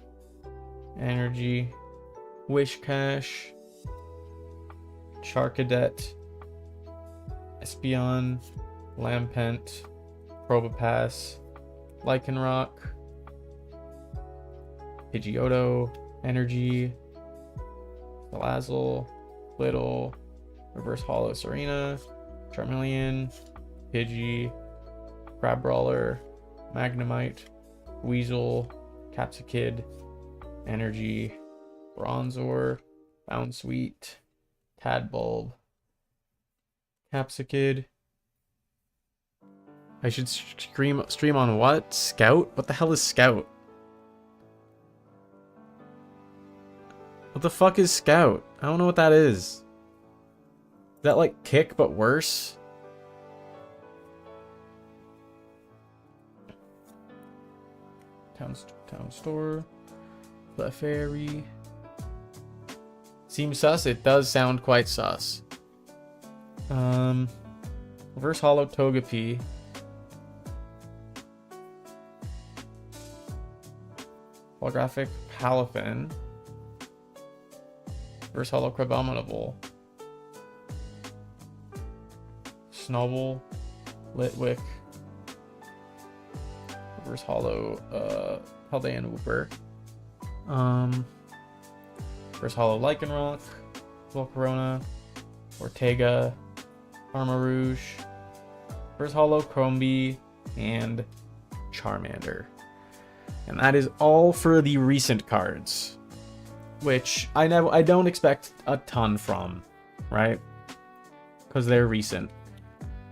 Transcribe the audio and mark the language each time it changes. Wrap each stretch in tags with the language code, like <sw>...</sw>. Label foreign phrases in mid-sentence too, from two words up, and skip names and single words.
<en>Energy. Wishcash. Charcadet. Espeon. Lampent. Probopass. Lycanroc. Pidgeotto. Energy. Salazzle. Little. Reverse Hollow Serena. Charmeleon. Pidgey. Crabrawler. Magnemite. Weasel. Capsakid. Energy. Bronzor. Bounsweet. Tadbulb. Capsakid. I should stream on what? Scout? What the hell is Scout? What the fuck is Scout? I don't know what that is. Is that like Kick but worse? Town store. Clefairy. Seems sus? It does sound quite sus. Reverse Hollow Togepi. Holographic Palafin. Reverse Hollow Crabominable. Snubble. Litwick. Reverse Hollow Paldean Wooper. Reverse Hollow Lycanroc. Volcarona. Ortega. Armarouge. Reverse Hollow Crombie. And Charmander. And that is all for the recent cards, which I don't expect a ton from, right? Because they're recent.</en>